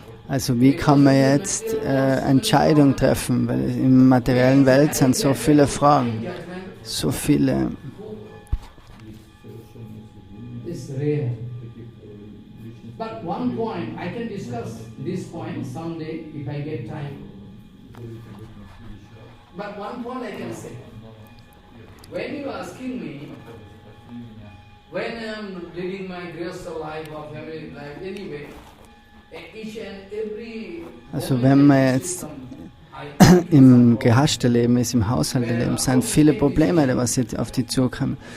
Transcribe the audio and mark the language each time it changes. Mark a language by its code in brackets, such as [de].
[de] Also wie kann man jetzt Entscheidungen treffen? Weil in der materiellen Welt sind so viele Fragen, so viele. [en] It's rare. But one point, I can discuss this point someday if I get time. But one point I can say. When you are asking me, when I am living my grihastha life or family life, anyway, each and every... [de] Also wenn man jetzt im Gehashta-Leben ist, im Haushaltsleben, sind viele Probleme, was jetzt auf die zukommen.